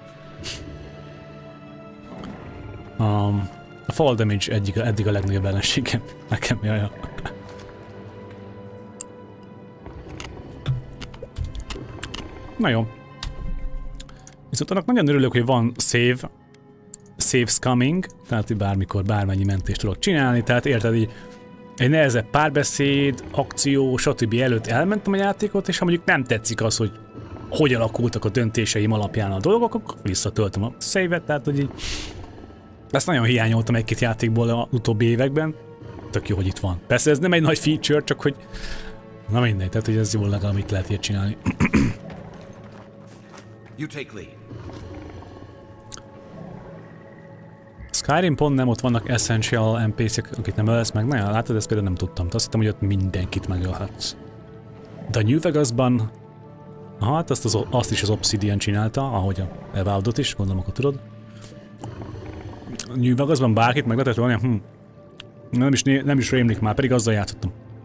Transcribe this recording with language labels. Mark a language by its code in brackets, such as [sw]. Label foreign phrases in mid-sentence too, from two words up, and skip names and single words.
[hu] A [en] fall damage [hu] eddig a legnagyobb ellenségem. Nekem, jaja. Na jó. Viszont annak nagyon örülök, hogy van [en] saves coming, [hu] tehát hogy bármikor bármennyi mentést tudok csinálni, tehát érted, így egy nehezebb párbeszéd, akció, stb. Előtt elmentem a játékot, és ha mondjuk nem tetszik az, hogy alakultak a döntéseim alapján a dolgok, akkor visszatöltöm a save-et, tehát hogy így ezt nagyon hiányoltam egy-két játékból az utóbbi években. Tök jó, hogy itt van. Persze ez nem egy nagy feature, csak hogy na mindegy, tehát hogy ez jól legalább itt lehet ilyet csinálni. [en] You take lead. [hu] Skyrim pont nem, ott vannak [en] essential NPC-k, [hu] akit nem ölsz meg. Na, látod, ezt például nem tudtam. Azt hittem, hogy ott mindenkit megölhetsz. De a New Vegasban, hát azt is az Obsidian csinálta, ahogy a Evaldo-t is, gondolom, akkor tudod. A New Vegasban bárkit meg lehetett volna, nem is rémlik már, pedig azzal játszottam.